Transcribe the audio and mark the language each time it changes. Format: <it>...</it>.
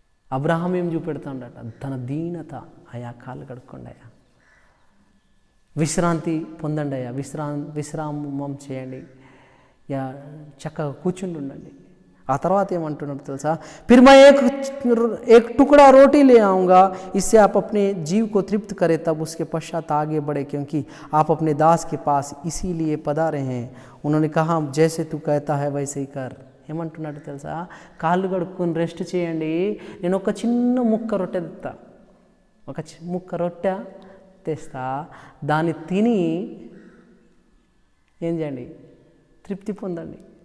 <te>Abraham ఏం చూపెడతాడట, తన దీనత. అయా కాళ్ళు కడుక్కోండి అయ్యా, విశ్రాంతి పొందండి అయ్యా, విశ్రామం చేయండి, యా చక్కగా కూర్చుండి ఉండండి. ఆ తర్వాత ఏమంటున్నాడు తెలుసా,</te> <hi>फिर मैं एक टुकड़ा रोटी ले आऊँगा, इससे आप अपने जीव को तृप्त करें, तब उसके पश्चात आगे बढ़े, क्योंकि आप अपने दास के पास इसीलिए पधारे हैं. उन्होंने कहा, जैसे तू कहता है वैसे ही कर.</hi> <te>ఏమంటున్నాడు తెలుసా, కాళ్ళు కడుక్కొని రెస్ట్ చేయండి, నేను ఒక చిన్న ముక్క రొట్టె తెస్తా, ఒక ముక్క రొట్టె తెస్తా, దాన్ని తిని ఏం చేయండి, తృప్తి పొందండి.</te>